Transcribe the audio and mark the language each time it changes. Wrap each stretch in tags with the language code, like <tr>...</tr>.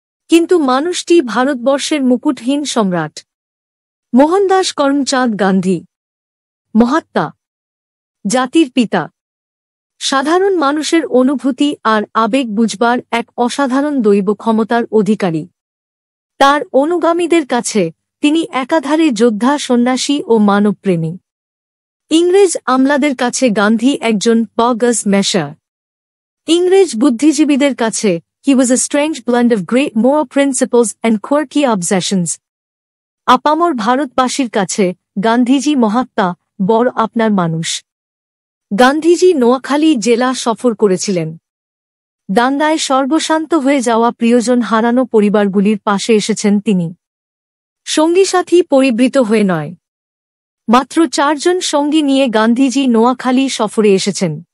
<bn>কিন্তু মানুষটি ভারতবর্ষের মুকুটহীন সম্রাট। মোহনদাস করমচাঁদ গান্ধী, মহাত্মা, জাতির পিতা, সাধারণ মানুষের অনুভূতি আর আবেগ বুঝবার এক অসাধারণ দৈব ক্ষমতার অধিকারী। তার অনুগামীদের কাছে তিনি একাধারে যোদ্ধা, সন্ন্যাসী ও মানবপ্রেমী। ইংরেজ আমলাদের কাছে গান্ধী একজন বগস মেশার। ইংরেজ বুদ্ধিজীবীদের কাছে</bn> <en>he was a strange blend of great moral principles and quirky obsessions.</en> <bn>আপামর ভারতবাসীর কাছে গান্ধীজি মহাত্মা, বড় আপনার মানুষ। গান্ধীজি নোয়াখালী জেলা সফর করেছিলেন। দাঙ্গায় সর্বশান্ত হয়ে যাওয়া প্রিয়জন হারানো পরিবারগুলির পাশে এসেছেন তিনি। সঙ্গী সাথী পরিবৃত হয়ে নয়, মাত্র 4 জন সঙ্গী নিয়ে গান্ধীজি নোয়াখালী সফরে এসেছেন।</bn>